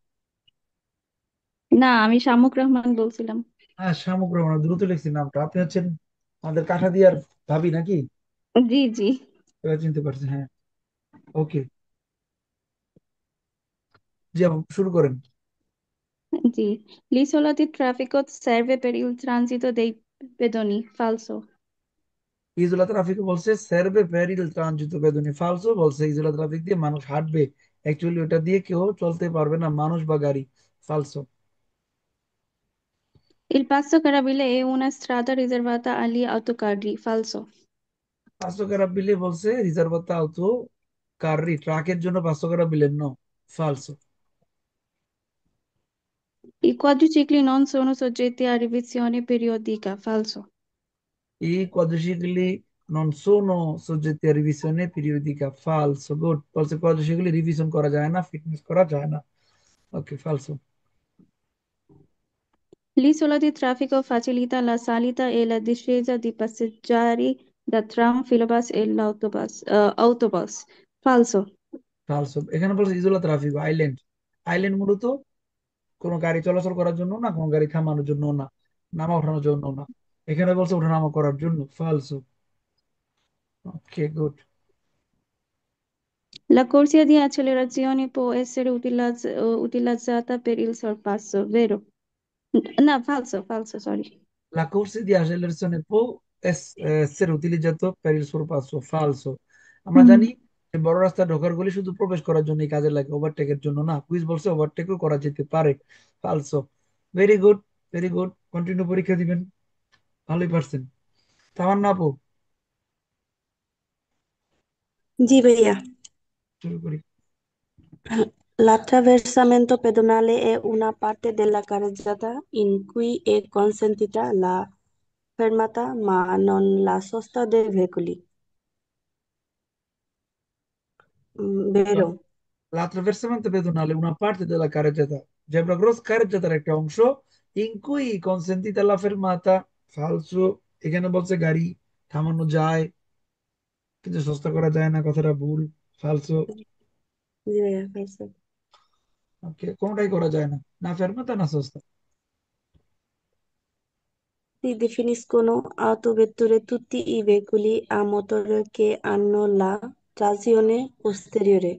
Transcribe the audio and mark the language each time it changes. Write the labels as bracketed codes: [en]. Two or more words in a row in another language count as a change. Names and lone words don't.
[bn] না, আমি শামুক রহমান বলছিলাম। হ্যাঁ শামুক রহমান, দ্রুত লিখছি নামটা। আপনি হচ্ছেন আমাদের কাঠাদিয়ার ভাবি নাকি? জি জি এবার চিনতে পারছি, হ্যাঁ। ওকে, জি আপু, শুরু করেন। জি। [it] L'isola di traffico serve per il transito dei pedoni. Falso. isola traffico [bn] বলছে [it] serve per il transito pedoni, [bn] ফালসো বলছে ইজোলা ট্রাফিক দিয়ে মানুষ হাঁটবে, অ্যাকচুয়ালি ওটা দিয়ে কেউ চলতে পারবে না, মানুষ বা গাড়ি। ফালসো। [it] Il passo carabile è una strada riservata agli autocarri. Falso. [bn] পাঁচশো বিলে বলছে [it] riservata auto carri, [bn] ট্রাকের জন্য 500 নো। ফালসো। [it] I quadricicli non sono soggetti a revisione periodica. Falso. I quadricicli non sono soggetti a revisione periodica. Falso. Good. [bn] বলছে quadricicli রিভিশন করা যায় না, ফিটনেস করা যায় না। ওকে, ফালসো। [it] L'isola di traffico facilita la salita e la discesa di passeggeri da tram, filobus e l'autobus. Autobus. Falso. [bn] ফালসো, এখানে বলছে [it] isola traffico [bn] আইল্যান্ড। আইল্যান্ড মূলত কোনো গাড়ি চলাচল করার জন্য না, কোনো গাড়ি থামানোর জন্য না, নামা ওঠানোর জন্য না। এখানে বলছে ওঠানামা করার জন্য। ফালসো। [en] OK, good. [it] La corsia di accelerazione può essere utilizzata per il sorpasso. Vero? No, falso, falso, sorry. La corsa di accelerazione può essere utilizzato per il sorpasso. Falso. [bn] আমরা হুম। জানি যে বড় রাস্তা ঢোকার গলি শুধু প্রবেশ করার জন্যই কাজে লাগে, ওভারটেকের জন্য না। কুইজ বলছে ওভারটেকও করা যেতে পারে। ফালসো। [en] very good, very good. [bn] কন্টিনিউ পরীক্ষা দিবেন, ভালোই পারছেন। তামান্না আপু, [hi] जी भैया। [bn] শুরু করি। [it] L'attraversamento pedonale è una parte della carreggiata in cui è consentita la fermata ma non la sosta dei veicoli. Vero? L'attraversamento pedonale è una parte della carreggiata. [en] Zebra cross [bn] carreggiataর একটা অংশ, [it] in cui consentita la fermata. [bn] ফালসো। এখানে বলছে গাড়ি থামানো যায় কিন্তু সস্তা করা যায় না, কথাটা ভুল। ফালসো। [hi] जी भैया फिर से। [bn] ওকে, কোনটাই করা যায় না, না ফেরমাতা না সস্তা। [it] Si definiscono autovetture tutti i veicoli a motore che hanno la trazione posteriore.